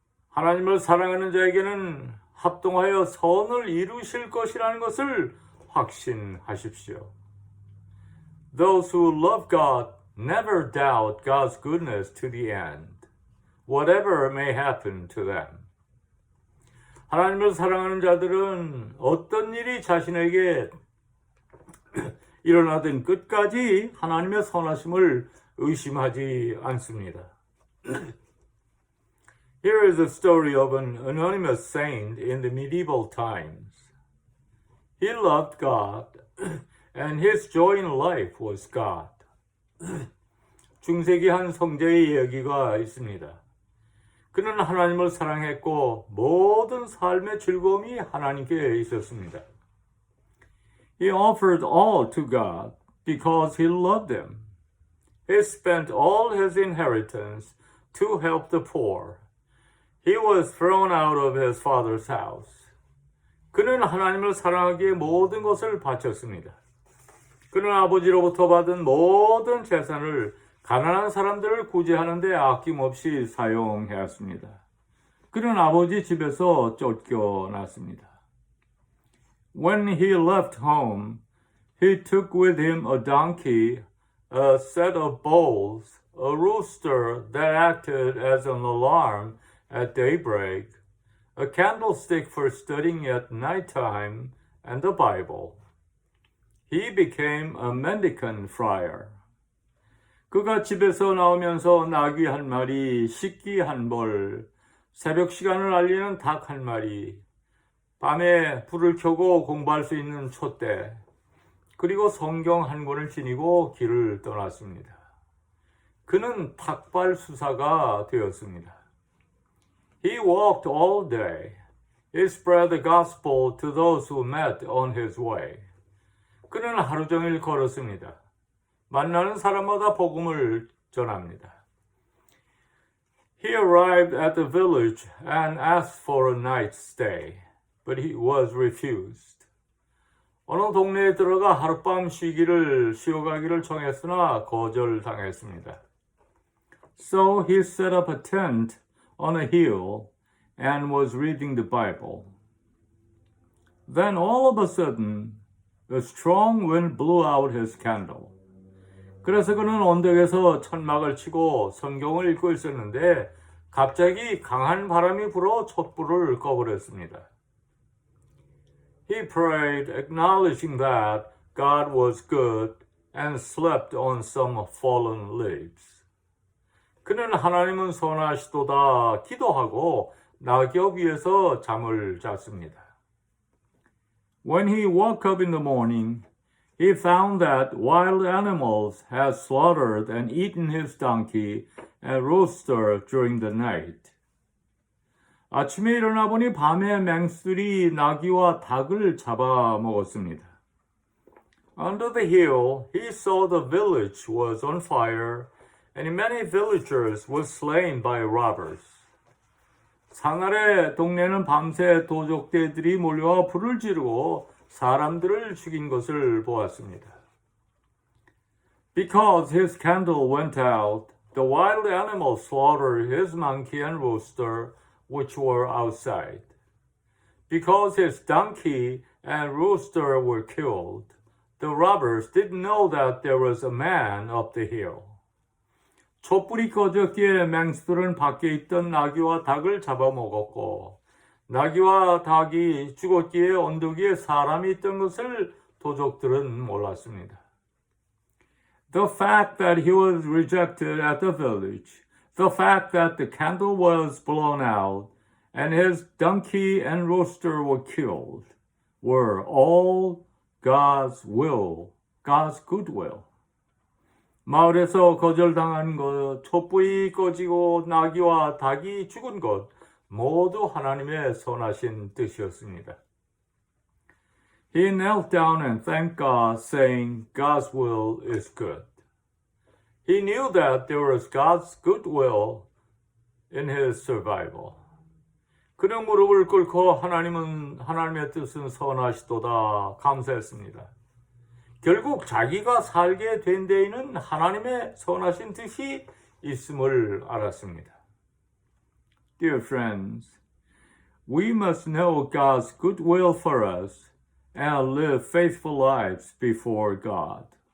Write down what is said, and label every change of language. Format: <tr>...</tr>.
<ko>하나님을 사랑하는 자에게는 합동하여 선을 이루실 것이라는 것을 확신하십시오.</ko> <en>Those who love God never doubt God's goodness to the end, whatever may happen to them.</en> <ko>하나님을 사랑하는 자들은 어떤 일이 자신에게 일어나든 끝까지 하나님의 선하심을 의심하지 않습니다.</ko> <en>Here is a story of an anonymous saint in the medieval times. He loved God, and his joy in life was God.</en> <ko>중세기 한 성자의 이야기가 있습니다. 그는 하나님을 사랑했고 모든 삶의 즐거움이 하나님께 있었습니다.</ko> <en>He offered all to God because he loved him. He spent all his inheritance to help the poor. He was thrown out of his father's house.</en> <ko>그는 하나님을 사랑하기에 모든 것을 바쳤습니다. 그는 아버지로부터 받은 모든 재산을 가난한 사람들을 구제하는 데 아낌없이 사용하였습니다. 그는 아버지 집에서 쫓겨났습니다.</ko> <en>When he left home, he took with him a donkey, a set of bowls, a rooster that acted as an alarm at daybreak, a candlestick for studying at nighttime, and the Bible. He became a mendicant friar.</en> <ko>그가 집에서 나오면서 나귀 한 마리, 식기 한 벌, 새벽 시간을 알리는 닭 한 마리, 밤에 불을 켜고 공부할 수 있는 촛대, 그리고 성경 한 권을 지니고 길을 떠났습니다. 그는 탁발 수사가 되었습니다.</ko> <en>He walked all day. He spread the gospel to those who met on his way.</en> <ko>그는 하루 종일 걸었습니다. 만나는 사람마다 복음을 전합니다.</ko> <en>He arrived at the village and asked for a night's stay, but he was refused.</en> <ko>어느 동네에 들어가 하룻밤 쉬어가기를 청했으나 거절당했습니다.</ko> <en>So he set up a tent on a hill and was reading the Bible. Then all of a sudden, a strong wind blew out his candle.</en> <ko>그래서 그는 언덕에서 천막을 치고 성경을 읽고 있었는데 갑자기 강한 바람이 불어 촛불을 꺼버렸습니다.</ko> <en>He prayed, acknowledging that God was good and slept on some fallen leaves.</en> <ko>그는 하나님은 선하시도다 기도하고 낙엽 위에서 잠을 잤습니다.</ko> <en>When he woke up in the morning, he found that wild animals had slaughtered and eaten his donkey and rooster during the night.</en> <ko>아침에 일어나 보니 밤에 맹수들이 나귀와 닭을 잡아먹었습니다.</ko> <en>Under the hill, he saw the village was on fire, and many villagers were slain by robbers.</en> <ko>산 아래 동네는 밤새 도적대들이 몰려와 불을 지르고 사람들을 죽인 것을 보았습니다.</ko> <en>Because his candle went out, the wild animals slaughtered his monkey and rooster, which were outside. Because his donkey and rooster were killed, the robbers didn't know that there was a man up the hill.</en> <ko>촛불이 꺼졌기에 맹수들은 밖에 있던 나귀와 닭을 잡아먹었고, 나귀와 닭이 죽었기에 언덕 위에 사람이 있던 것을 도적들은 몰랐습니다.</ko> <en>The fact that he was rejected at the village, the fact that the candle was blown out, and his donkey and rooster were killed, were all God's will, God's good will.</en> <ko>마을에서 거절당한 것, 촛불이 꺼지고 나귀와 닭이 죽은 것, 모두 하나님의 선하신 뜻이었습니다.</ko> <en>He knelt down and thanked God, saying, God's will is good. He knew that there was God's good will in his survival.</en> <ko>그는 무릎을 꿇고 하나님의 뜻은 선하시도다 감사했습니다. 결국 자기가 살게 된 데에는 하나님의 선하신 뜻이 있음을 알았습니다.</ko> <en>Dear friends, we must know God's good will for us and live faithful lives before God.</en>